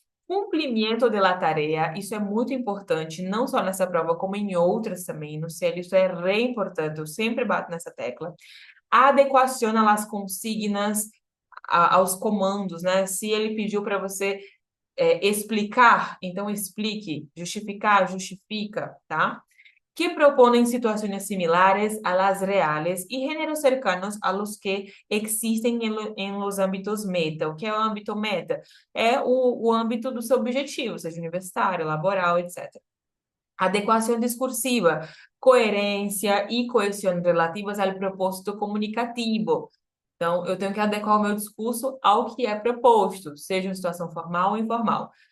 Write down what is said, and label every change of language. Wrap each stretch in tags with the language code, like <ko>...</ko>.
<pt>Cumprimento</pt> <es>de la tarea,</es> <pt>isso é muito importante, não só nessa prova, como em outras também. No CEL, isso é re importante, eu sempre bato nessa tecla. Adequação às consignas, aos comandos, né? Se ele pediu para você explicar, então explique, justificar, justifica, tá?</pt> <es>Que proponen situaciones similares a las reales y géneros cercanos a los que existen en los ámbitos meta.</es> <pt>O que é o âmbito meta? É o âmbito do seu objetivo, seja universitário, laboral, etc. Adequação discursiva, coerência e coesão relativas ao propósito comunicativo. Então, eu tenho que adequar o meu discurso ao que é proposto, seja em situação formal ou informal.</pt>